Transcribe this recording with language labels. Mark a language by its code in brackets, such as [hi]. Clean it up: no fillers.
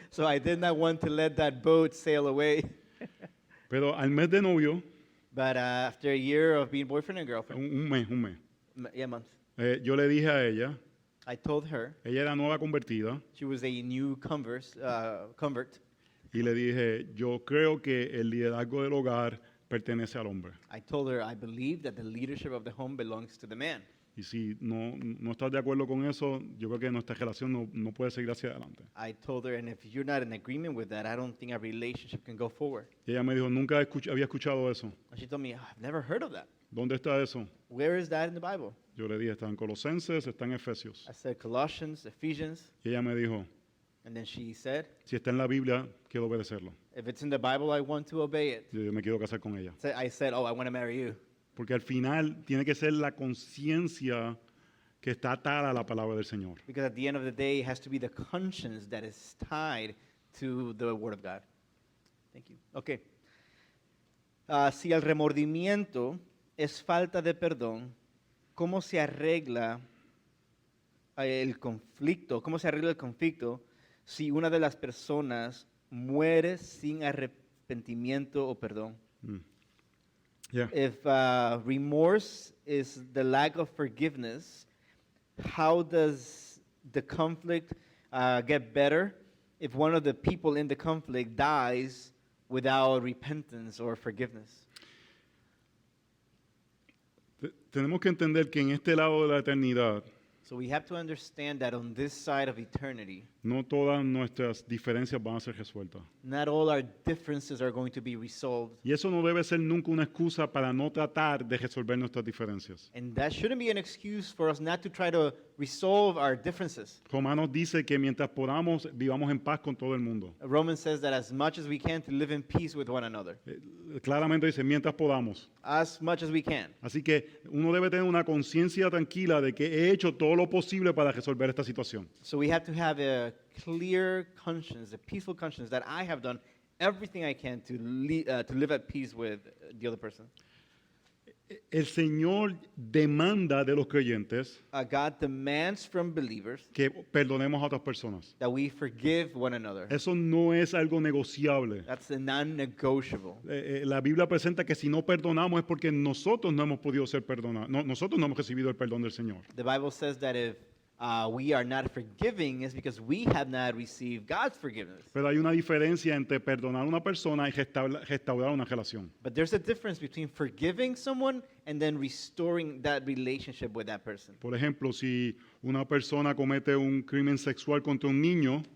[en] So I did not want to let that boat sail away. [es] Pero al mes de novio, [en] But after a year of being boyfriend and girlfriend, [es] un mes, [en] yeah, months, [es] yo le dije a ella, [en] I told her, [es] ella era nueva convertida, [en] she was a new convert. [es] y le dije, yo creo que el liderazgo del hogar pertenece al hombre. [en] I told her I believe that the leadership of the home belongs to the man. [es] Y si no estás de acuerdo con eso, yo creo que nuestra relación no puede seguir hacia adelante. [en] I told her, and if you're not in agreement with that, I don't think our relationship can go forward. [es] Y ella me dijo, nunca había escuchado eso. [en] And she told me, I've never heard of that. [es] ¿Dónde está eso? [en] Where is that in the Bible? [es] Yo le dije, está en Colosenses, está en Efesios. [en] I said Colossians, Ephesians, [es] Y ella me dijo, [en] and then she said, [es] si está en la Biblia, quiero obedecerlo. [en] if it's in the Bible, I want to obey it. [es] Yo me quiero casar con ella. [en] So I said, oh, I want to marry you. [es] Porque al final tiene que ser la conciencia que está atada a la palabra del Señor. [en] Because at the end of the day, it has to be the conscience that is tied to the Word of God. Thank you. Okay. [es] Si el remordimiento es falta de perdón, ¿cómo se arregla el conflicto? ¿Cómo se arregla el conflicto si una de las personas muere sin arrepentimiento o perdón? [en] Yeah. If remorse is the lack of forgiveness, how does the conflict get better if one of the people in the conflict dies without repentance or forgiveness? [es] Tenemos que entender que en este lado de la eternidad, [en] So we have to understand that on this side of eternity, [es] no todas nuestras diferencias van a ser resueltas. [en] not all our differences are going to be resolved. [es] Y eso no debe ser nunca una excusa para no tratar de resolver nuestras diferencias. [en] And that shouldn't be an excuse for us not to try to resolve our differences. [es] Romanos dice que mientras podamos, vivamos en paz con todo el mundo. [en] Romans says that as much as we can to live in peace with one another. [es] Claramente dice, mientras podamos. [en] As much as we can. [es] Así que uno debe tener una conciencia tranquila de que he hecho todo lo posible para resolver esta situación. [en] So we have to have a clear conscience, a peaceful conscience that I have done everything I can to live at peace with the other person. [es] El Señor demanda de los creyentes [en] God demands from believers [es] que perdonemos a otras personas. [en] that we forgive one another. [es] Eso no es algo negociable. [en] That's a non-negotiable. [es] La Biblia presenta que si no perdonamos es porque nosotros no hemos podido ser perdonados. Nosotros no hemos recibido el perdón del Señor. [en] The Bible says that if we are not forgiving, it's because we have not received God's forgiveness. [es] Pero hay una diferencia entre perdonar a una persona y restaurar una relación. [en] But there's a difference between forgiving someone and then restoring that relationship with that person. [es] Por ejemplo, si una persona comete un crimen sexual contra un niño,